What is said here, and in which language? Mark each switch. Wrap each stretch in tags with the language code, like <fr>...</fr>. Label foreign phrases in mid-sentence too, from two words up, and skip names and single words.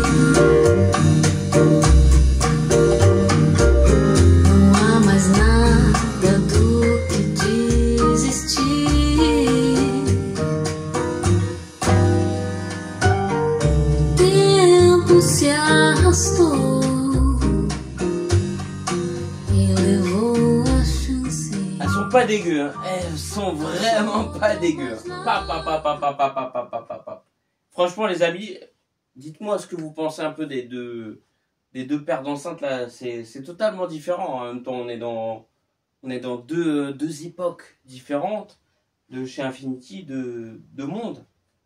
<pt>Não há mais nada do que desistir. Tempo se arrastou e levou a chance.</pt> <fr>Elles sont pas dégueu, hein. Elles sont vraiment pas dégueu. Franchement, les amis, dites-moi ce que vous pensez un peu des deux paires d'enceintes là. C'est totalement différent. En même temps, on est dans deux époques différentes de chez Infinity, de monde.</fr>